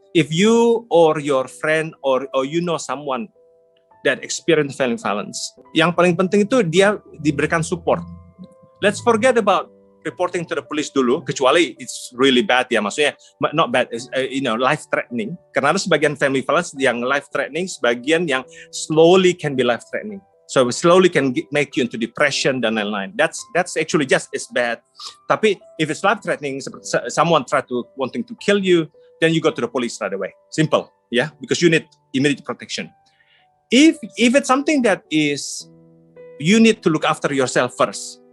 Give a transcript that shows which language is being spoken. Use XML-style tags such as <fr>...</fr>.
<en>If you or your friend or you know someone that experience family violence,</en> <id>yang paling penting itu dia diberikan support.</id> <en>Let's forget about reporting to the police dulu,</en> <id>kecuali</id> <en>it's really bad ya, maksudnya not bad, life threatening.</en> <id>Karena ada sebagian</id> <en>family violence yang life threatening,</en> <id>sebagian yang</id> <en>slowly can be life threatening. So slowly can make you into depression</en> <id>dan lain-lain.</id> <en>That's actually just as bad.</en> <id>Tapi</id> <en>if it's life threatening, someone wanting to kill you, then you go to the police right away. Simple, yeah, because you need immediate protection. If it's something that is, you need to look after yourself first.</en>